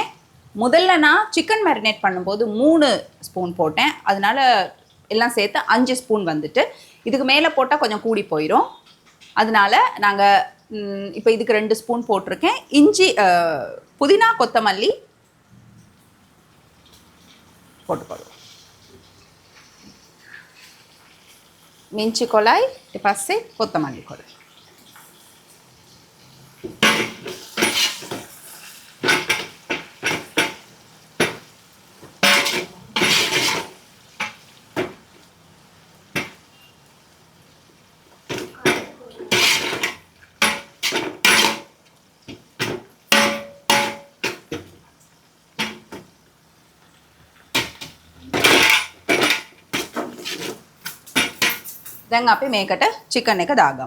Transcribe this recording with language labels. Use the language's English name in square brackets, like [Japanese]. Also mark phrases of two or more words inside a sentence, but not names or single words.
[Tamil] முதல்ல நான் [English] chicken marinate [Tamil] பண்ணும்போது 3 ஸ்பூன் போட்டேன். அதனால எல்லாம் சேர்த்து 5 ஸ்பூன் வந்துட்டு இதுக்கு மேலே போட்டால் கொஞ்சம் கூடி போயிடும். அதனால நாங்கள் இப்போ இதுக்கு 2 ஸ்பூன் போட்டிருக்கேன். இஞ்சி புதினா கொத்தமல்லி போட்டுக்கொள்வோம். [Sinhala] මිංචි කොලයි ඊට පස්සේ කොත්තමල්ලි කොළ. දැන් අපි මේකට චිකන් එක දාගමු.